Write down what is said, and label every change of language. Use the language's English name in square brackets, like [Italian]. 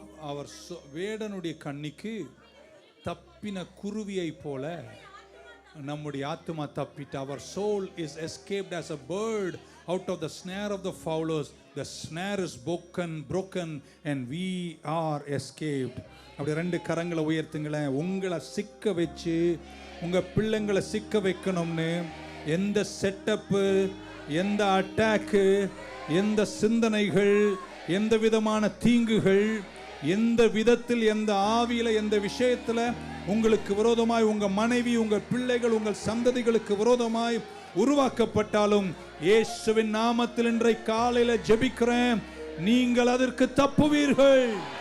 [Tamil] அவர் வேடனுடைய கண்ணிக்கு தப்பின குருவியை போல நம்முடைய ஆத்மா தப்பிட்டு. [English] Our soul is escaped as a bird out of the snare of the fowlers. The snare is broken and we are escaped. [Tamil] அப்படி ரெண்டு கரங்களை உயர்த்துங்களேன். உங்களை சிக்க வச்சு, உங்க பிள்ளைங்களை சிக்க வைக்கணும்னு எந்த செட்டப்பு, எந்த அட்டாக்கு, எந்த சிந்தனைகள், எந்த விதமான தீங்குகள், எந்த விதத்தில், எந்த ஆவியில, எந்த விஷயத்துல உங்களுக்கு விரோதமாய் உங்க மனைவி, உங்க பிள்ளைகள், உங்கள் சந்ததிகளுக்கு விரோதமாய் உருவாக்கப்பட்டாலும் இயேசுவின் நாமத்தில் இன்றைக்கு காலையில ஜெபிக்கிறேன், நீங்கள் அதற்கு தப்புவீர்கள்.